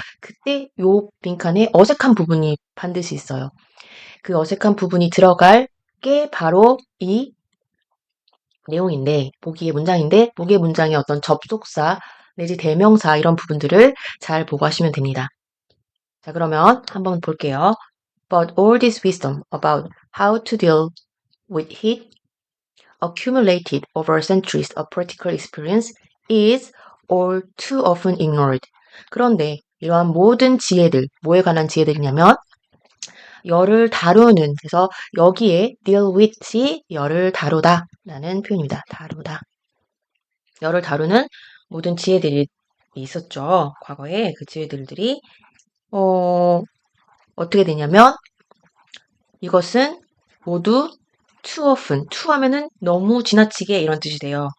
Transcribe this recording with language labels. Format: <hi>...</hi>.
<ko>그때 요 빈칸에 어색한 부분이 반드시 있어요. 그 어색한 부분이 들어갈 게 바로 이 내용인데, 보기의 문장인데, 보기의 문장의 어떤 접속사 내지 대명사 이런 부분들을 잘 보고 하시면 됩니다. 자, 그러면 한번 볼게요.</ko> <en>But all this wisdom about how to deal with heat accumulated over centuries of practical experience is all too often ignored.</en> <ko>그런데 이러한 모든 지혜들, 뭐에 관한 지혜들이냐면 열을 다루는, 그래서 여기에 deal with이 열을 다루다 라는 표현입니다. 다루다. 열을 다루는 모든 지혜들이 있었죠. 과거에 그 지혜들이 어떻게 되냐면 이것은 모두 too often, too 하면은 너무 지나치게 이런 뜻이 돼요.</ko>